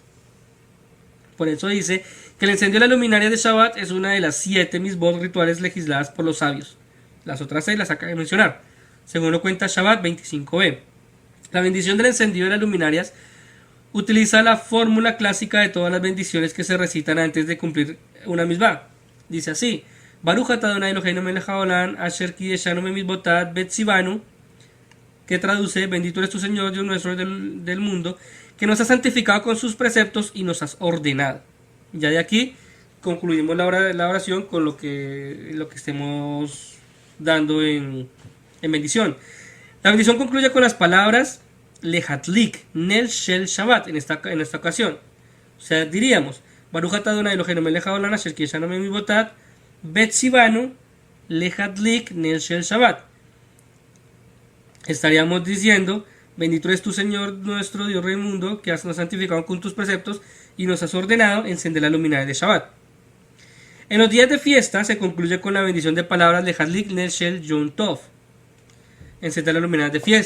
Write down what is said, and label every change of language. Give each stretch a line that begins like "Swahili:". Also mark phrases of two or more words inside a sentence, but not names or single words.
Spanish: Por eso dice que el encendido de las luminarias de Shabbat es una de las 7 misbot rituales legisladas por los sabios. Las otras 6 las acabo de mencionar, según lo cuenta Shabbat 25b. La bendición del encendido de las luminarias utiliza la fórmula clásica de todas las bendiciones que se recitan antes de cumplir una misbah. Dice así:
Hebrew: ברוך אתה אדוני אלוהינו מלך העולם אשר קדשנו במצוותיו וציוונו,
Spanish: que traduce: bendito eres tu Señor, Dios nuestro del mundo, que nos has santificado con sus preceptos y nos has ordenado. Ya de aquí concluimos la oración con lo que estemos dando en bendición. La bendición concluye con las palabras
Hebrew: להדליק נר של שבת,
Spanish: en esta ocasión. O sea, diríamos:
Hebrew: ברוך אתה אדוני אלוהינו מלך העולם אשר קדשנו במצוותיו וציוונו להדליק נר של שבת.
Spanish: Estaríamos diciendo: bendito eres tu Señor, nuestro Dios del mundo, que nos has santificado con tus preceptos y nos has ordenado encender la luminaria de Shabbat. En los días de fiesta se concluye con la bendición de palabras
Hebrew: להדליק נר של יום טוב,
Spanish: encender la luminaria de fiesta.